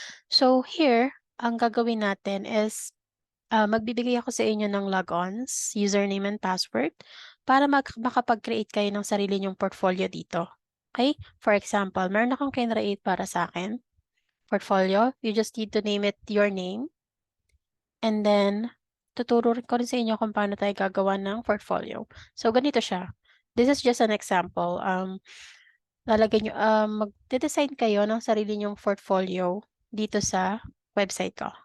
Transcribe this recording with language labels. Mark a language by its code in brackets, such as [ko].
[tl] So here, ang gagawin natin is magbibigay ako sa inyo ng logons, username and password para makapag-create kayo ng sarili nyong portfolio dito. [en] Okay? For example, [tl] meron akong kinreate para sa akin. [en] Portfolio, you just need to name it your name. [tl] And then, tuturo ko rin sa inyo kung paano tayo gagawa ng portfolio. So, ganito siya. [en] This is just an example. [tl] Lalagay nyo, magde-design kayo ng sarili nyong portfolio dito sa website ko.